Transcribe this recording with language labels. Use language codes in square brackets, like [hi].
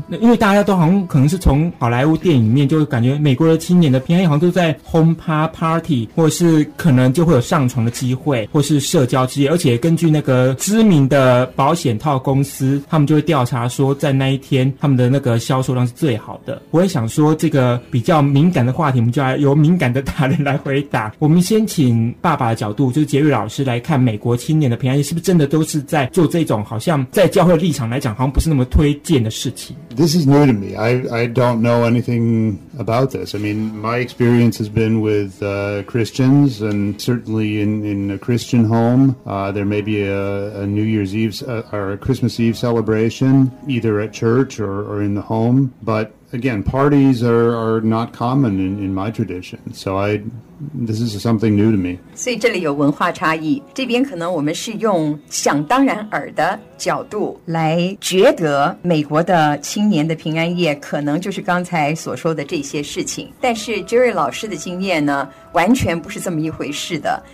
[zh] 因为大家都好像可能是从好莱坞电影里面就感觉美国的青年的平安夜好像都在轰趴 party， 或者是可能就会有上床的机会或是社交之夜，而且根据那个知名的保险套公司，他们就会调查说在那一天他们的那个销售量是最好的。我也想说这个比较敏感的话题，我们就来由敏感的大人来回答。我们先请爸爸的角度，就是杰瑞老师来看美国青年的平安夜是不是真的都是在做这种好像在教会立场来讲好像不是那么推荐的事情。 [en] This is new to me. I don't know anything about this. I mean, my experience has been with Christians and certainly in a Christian home, there may be a New Year's Eve or a Christmas Eve celebration, either at church or in the home. But again, parties are not common in my tradition. So this is something new to me. [zh] 所以这里有文化差异，这边可能我们是用想当然耳的角度来觉得美国的青年的平安夜可能就是刚才所说的这些事情，但是 Jerry 老师的经验呢完全不是这么一回事的。